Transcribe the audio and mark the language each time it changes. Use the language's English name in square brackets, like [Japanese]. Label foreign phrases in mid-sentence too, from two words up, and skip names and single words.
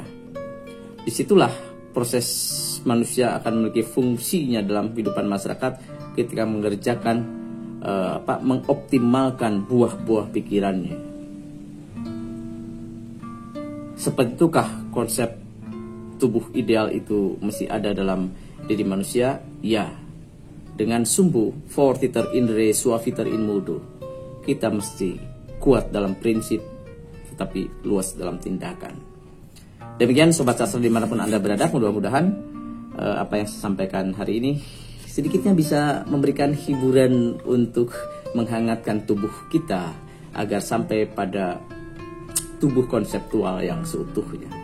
[Indonesian] Disitulah proses manusia akan memiliki fungsinya dalam kehidupan masyarakat ketika mengerjakan, mengoptimalkan buah-buah pikirannya. Seperti itukah konsep tubuh ideal itu mesti ada dalam diri manusia? Ya. Dengan sumbu [Latin] fortiter in re suaviter in modo, [Indonesian] kita mesti kuat dalam prinsip tetapi luas dalam tindakan. Demikian Sobat Sastra dimanapun Anda berada, mudah-mudahan apa yang saya sampaikan hari ini sedikitnya bisa memberikan hiburan untuk menghangatkan tubuh kita agar sampai pada tubuh konseptual yang seutuhnya.